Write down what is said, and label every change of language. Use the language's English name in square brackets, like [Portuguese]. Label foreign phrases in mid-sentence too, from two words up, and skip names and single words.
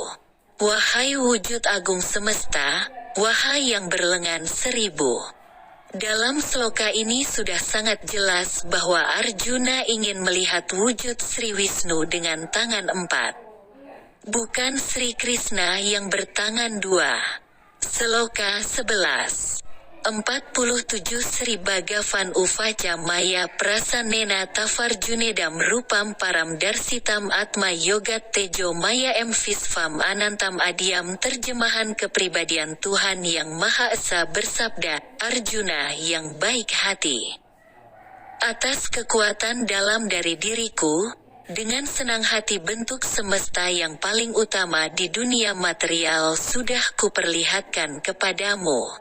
[Indonesian] Wahai wujud agung semesta, wahai yang berlengan 1000. Dalam sloka ini sudah sangat jelas bahwa Arjuna ingin melihat wujud Sri Wisnu dengan tangan 4. Bukan Sri Krishna yang bertangan 2. Sloka 11. [Sanskrit] 47 श्री भगवान् उवाच मया प्रसन्नेन तवार्जुनेदं रूपं परं दर्शितम् आत्म योगात् तेजो मयं विश्वम् अनन्तम् आद्यम्. [Indonesian] Terjemahan kepribadian Tuhan Yang Maha Esa bersabda, Arjuna yang baik hati. Atas kekuatan dalam dari diriku, dengan senang hati bentuk semesta yang paling utama di dunia material sudah kuperlihatkan kepadamu.